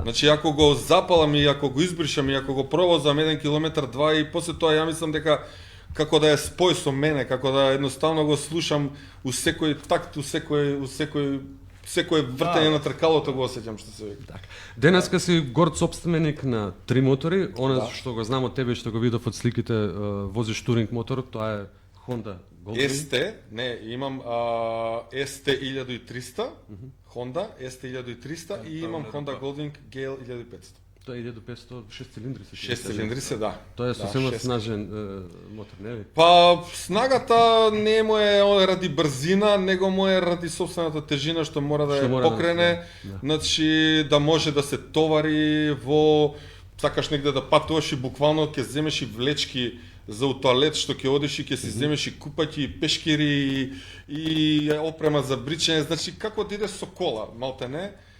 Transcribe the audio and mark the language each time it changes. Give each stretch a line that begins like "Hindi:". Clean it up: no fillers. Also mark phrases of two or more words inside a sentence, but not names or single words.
Macedonian: Значи ако го запалам и ако го избришам и ако го провозам 1 километар, 2 и после тоа ја мислам дека како да е спој со мене, како да едноставно го слушам у секој такт, у секој вртење на тркалото го осеќам што се вика. Денеска си горд собственик на 3 мотори, она Да. што го знам од тебе и што го видов од сликите, возиш туринг мотор, тоа е Honda Goldwing. ST, не, имам ST 1300, Honda ST 1300 и имам Honda Goldwing GL 1500. Тоа е 1500 6 цилиндри се. 6 цилиндри се, да. Тоа е сосема шест. снажен мотор, не ли? Па снагата не му е ради брзина, него му е ради собствената тежина што мора да Што ја мора да- покрене, да. значи да може да се товари во сакаш негде да патуваш и буквално ќе земеш и влечки за у тоалет што ќе одиш и ќе си земеш и купаќи и пешкири и опрема за бричење, значи како да иде со кола, малтене.